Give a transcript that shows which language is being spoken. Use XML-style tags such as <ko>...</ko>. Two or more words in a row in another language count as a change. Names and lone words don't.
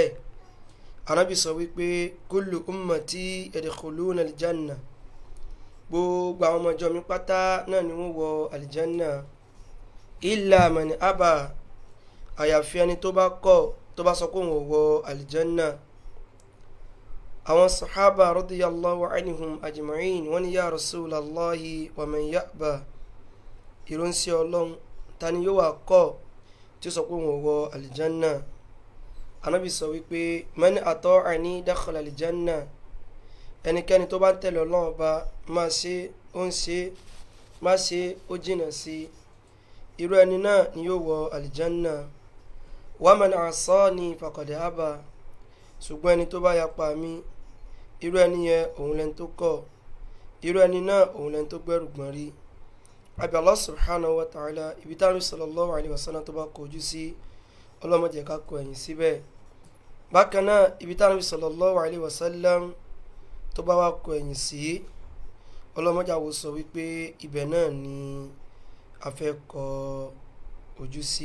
<yo>Ànábì sọ wípé</yo> <ar>كل أمتي يدخلون الجنة,</ar> <yo>gbogbo àwọn ọmọ ìjọ mi pátá náà ni wọ́n wọ àlìjánná</yo> <ar>إلا من أبى,</ar> <yo>àyàfi ẹni tó bá kọ̀ tó bá sọ pé òun ò wọ àlìjánná. Àwọn sàhábà</yo> <ar>رضي الله عنهم أجمعين</ar> <yo>wọ́n ní</yo> <ar>يا رسول الله ومن يأبى,</ar> <yo>ìránṣẹ́ Ọlọ́run ta ni yóò wá kọ̀ tí ó sọ pé òun ò wọ àlìjánná. Ànábì sọ wípé</yo> <ar>من أطاعني دخل</ar> <yo>àlìjánná, ẹnikẹ́ni tó bá ń tẹ̀lé Ọlọ́run Ọba máa ṣe ó ń ṣe, má ṣe ó jìnnà sí, irú ẹni náà ni yóò wọ àlìjánná.</yo> <ar>ومن عصاني فقد أبى,</ar> <yo>ṣùgbọ́n ẹni tó bá yapa mi, irú ẹni yẹn òun lẹni tó kọ̀, irú ẹni náà òun lẹni tó gbẹ́rù gbọ́n rí. Àbí</yo> <ar>الله سبحانه وتعالى</ar> <yo>ibi táwọn</yo> <ar>صلى الله عليه وسلم</ar> <yo>tó bá kọjú sí Ọlọ́run má jẹ́ ká kọ ẹ̀yìn síbẹ̀. Bákan náà ibi táwọn</yo> <ar>صلى الله عليه وسلم</ar> <yo>tó bá wá kọ ẹ̀yìn sí ọlọ́mọjà wo sọ wípé ibẹ̀ náà ni a fẹ́ kọ ojú sí.</yo>